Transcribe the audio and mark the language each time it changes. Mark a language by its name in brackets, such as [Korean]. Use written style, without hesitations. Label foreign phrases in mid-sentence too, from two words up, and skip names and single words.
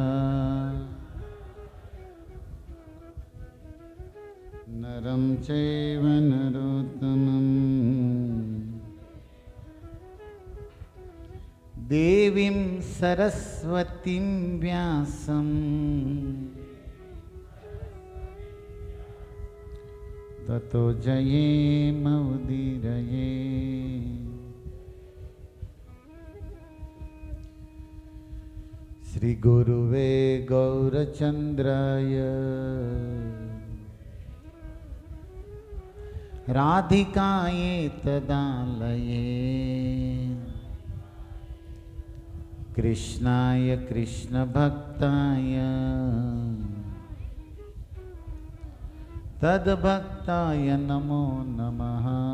[Sanskrit] नरं चैव नरोत्तमं देवीं सरस्वतीं व्यासं ततो जयेमुदीरये। શ્રી ગુરુવે ગૌરચંદ્રાય રાધિકાયે તદાલયે કૃષ્ણાય કૃષ્ણ ભક્તાય તદ્ભક્તાય નમો નમઃ.